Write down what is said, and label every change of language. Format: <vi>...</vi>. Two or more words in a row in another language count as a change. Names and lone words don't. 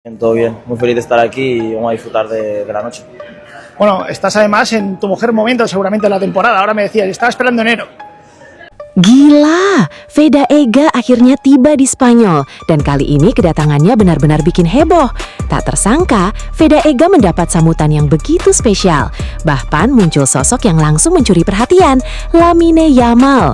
<es>Todo bien, muy feliz de estar aquí y vamos a disfrutar de la noche. Bueno, estás además en tu mejor momento seguramente de la temporada. Ahora me decías, estaba esperando enero.</es> <id>Gila, Veda Ega akhirnya tiba di Spanyol dan kali ini kedatangannya benar-benar bikin heboh. Tak tersangka, Veda Ega mendapat sambutan yang begitu spesial. Bahkan muncul sosok yang langsung mencuri perhatian, Lamine Yamal.</id>